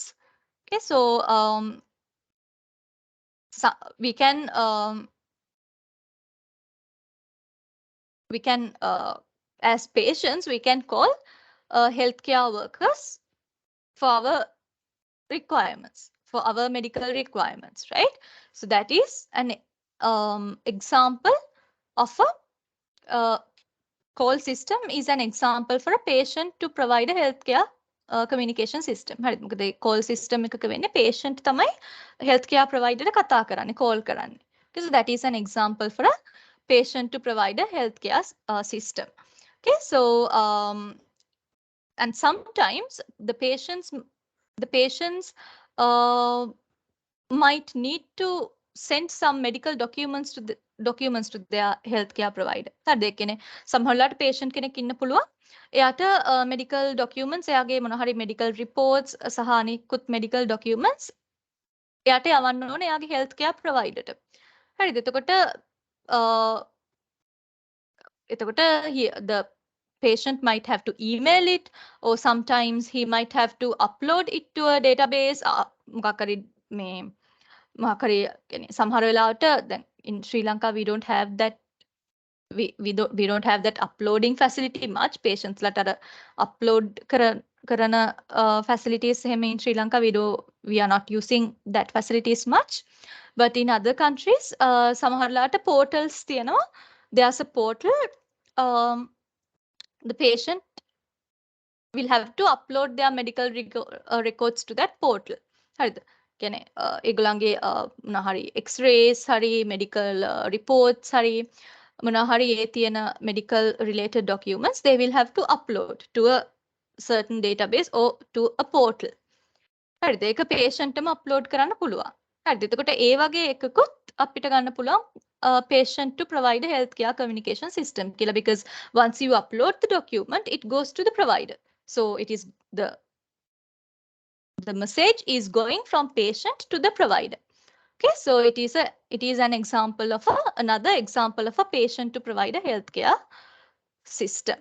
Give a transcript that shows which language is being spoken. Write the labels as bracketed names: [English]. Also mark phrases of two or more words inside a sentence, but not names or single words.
[English] Okay, so we can as patients we can call healthcare workers for our requirements, for our medical requirements, right? So that is an example of a call system is an example for a patient to provide a healthcare communication system. [Sinhala] හරිද? මොකද ඒ [English] call system [Sinhala] එකක වෙන්නේ patient තමයි [English] healthcare provider [Sinhala] කතා කරන්නේ, call කරන්නේ. [English] Okay, so that is an example for a patient to provide a healthcare system. Okay, so and sometimes the patients might need to send some medical documents to their healthcare provider. [Sinhala] හරිද? ඒ කියන්නේ සමහරවිට patient කෙනෙක් ඉන්න පුළුවන්. එයාට [English] medical documents, [Sinhala] එයාගේ මොන හරි [English] medical reports [Sinhala] සහ අනිකුත් [English] medical documents [Sinhala] එයාට යවන්න ඕනේ එයාගේ [English] healthcare provider [Sinhala] ට. හරිද? [English] එතකොට the patient might have to email it, or sometimes he might have to upload it to a database. [Sinhala] මොකක් හරි මේ මොකක් හරි කියන්නේ සමහර වෙලාවට දැන් [English] in Sri Lanka we don't have that we don't have that uploading facility much. Patients [Sinhala] ලට අර upload කරන facilities එහෙම [English] in Sri Lanka we are not using that facilities much, but in other countries [Sinhala] සමහරලාට portals තියෙනවා. [English] There's a portal, the patient will have to upload their medical records to that portal. [Sinhala] හරිද? කියන්නේ ඒගොල්ලන්ගේ මොනවා හරි x-rays හරි [English] medical reports [Sinhala] හරි මොනවා හරි ඒ තියෙන [English] medical related documents they will have to upload to a certain database or to a portal. [Sinhala] හරිද? ඒක patient එකම upload කරන්න පුළුවන්. හරිද? එතකොට ඒ වගේ එකකුත් අපිට ගන්න පුළුවන් [English] patient to provider healthcare communication system [Sinhala] කියලා, [English] because once you upload the document it goes to the provider. So it is the message is going from patient to the provider. Okay, so it is an example of another example of a patient to provider healthcare system.